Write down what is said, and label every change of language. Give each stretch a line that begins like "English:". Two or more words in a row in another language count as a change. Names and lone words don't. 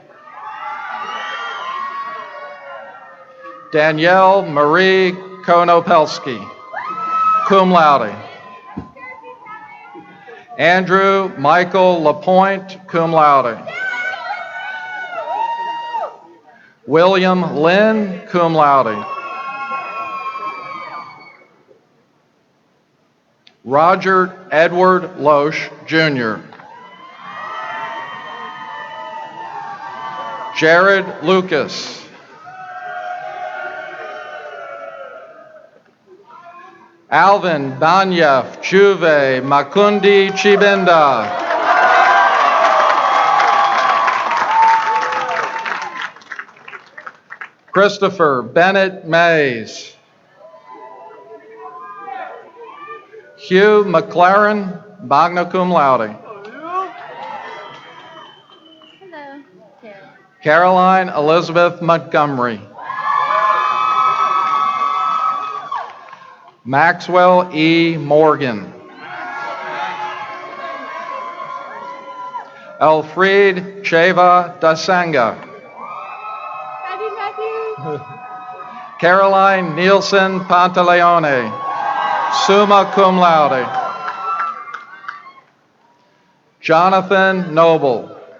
English: Danielle Marie Konopelski,
Latin: cum laude.
English: Andrew Michael Lapointe,
Latin: cum laude.
English: William Lynn,
Latin: cum laude.
English: Roger Edward Loesch, Jr. Jared Lucas. Alvin Banyef Juve Makundi Chibinda. Christopher Bennett Mays. Hugh McLaren,
Latin: magna cum laude.
English: Hello. Caroline Elizabeth Montgomery. Maxwell E. Morgan. Elfried Cheva Dasanga. Caroline Nielsen Pantaleone,
Latin: summa cum laude.
English: Jonathan Noble.